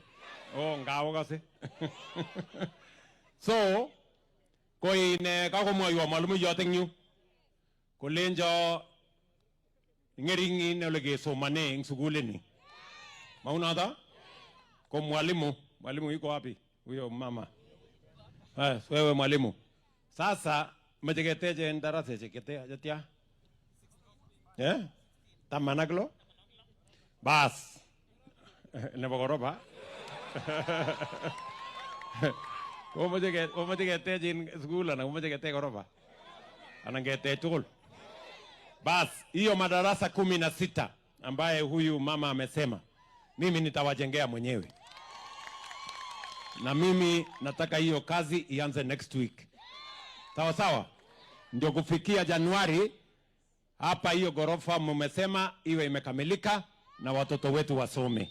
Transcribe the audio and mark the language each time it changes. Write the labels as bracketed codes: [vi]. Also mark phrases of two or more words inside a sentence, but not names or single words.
[kln] Ngawo kasi. So, koine kakomwoiwo mwalimuiyot eng yu kolenjo ng'ering'in ole kesomane eng sukulini. [sw] Maunoto? Ko mwalimu yuko wapi? Huyo mama. Wewe mwalimu. [kln] Sasa meche keteche en darasa chetia? Taman ak lo? Bas. Nebo ghorofa? Komeche ketech en school anan komeche ketech ghorofa? Anan ketech tugul? [sw] Bas, hiyo madarasa 16 ambaye huyu mama amesema, mimi nitawajengea mwenyewe. Na mimi nataka hiyo kazi ianze [en] next week. [sw] Sawa sawa? Ndio kufikia Januari hapa hiyo ghorofa mmesema iwe imekamilika na watoto wetu wasome.